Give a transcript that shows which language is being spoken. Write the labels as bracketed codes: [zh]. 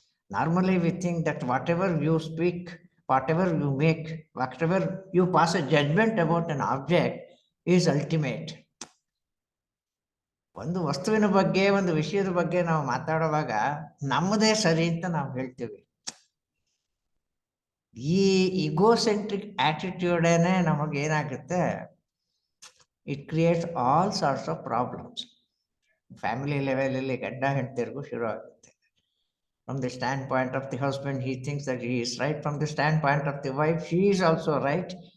[en] Normally we think that whatever you speak, whatever you make, whatever you pass a judgment about an object is ultimate. [kn] ಒಂದು ವಸ್ತುವಿನ ಬಗ್ಗೆ, ಒಂದು ವಿಷಯದ ಬಗ್ಗೆ ನಾವು ಮಾತಾಡುವಾಗ ನಮ್ಮದೇ ಸರಿ ಅಂತ ನಾವು ಹೇಳ್ತೀವಿ. ಈ ಇಗೋಸೆಂಟ್ರಿಕ್ ಆಟಿಟ್ಯೂಡೇನೆ ನಮಗೇನಾಗುತ್ತೆ, [en] It creates all sorts of problems. [kn] Family ಲೆವೆಲಲ್ಲಿ ಗಂಡ ಹೆಂಡತಿಯರಿಗೂ ಶುರು ಆಗುತ್ತೆ. [en] From the standpoint of the husband, he thinks that he is right. From the standpoint of the wife, she is also right.